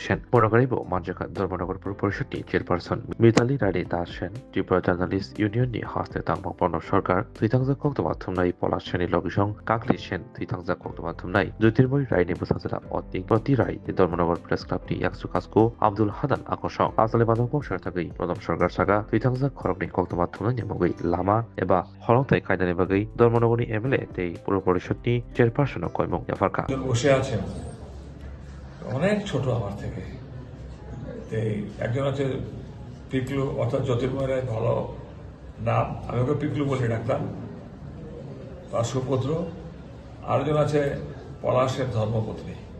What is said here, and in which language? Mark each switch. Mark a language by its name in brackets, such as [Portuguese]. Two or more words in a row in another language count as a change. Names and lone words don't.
[Kok Borok] Sen Monogaribo Manjaka Dharmanagar Pura Porishotni Chairperson Mitali Rade Das Sen Tripura Journalist Union ni Haste Tangmang Pranab Sarkar Thitangza Koktuma Thumnai Polaseni Logisong Kakli Sen Thitangza Koktuma Thumnai Jyotirmoy Rai ni Busasara Oting Proti Rai Dharmanagar Press Club ti Yaksukasko Abdul Hadan Akosong Asale Badong Sartagai Pranab Sarkar Saga Thitangza Khorokni Koktuma Thumnai Nyamogoi Lama Eba Holongtai Kaidani Bagai Dharmanagoni MLA Tei Pura Porishotni Chairperson Koimong Yafarka [Bangla] বসে আছেন অনেক ছোট আমার থেকে একজন আছে পিকলু অর্থাৎ জ্যোতির্ময় রায় ভালো নাম আমি ওকে পিকলু বলে ডাকতাম তার সুপুত্র আরেকজন আছে পলাশের ধর্মপত্নী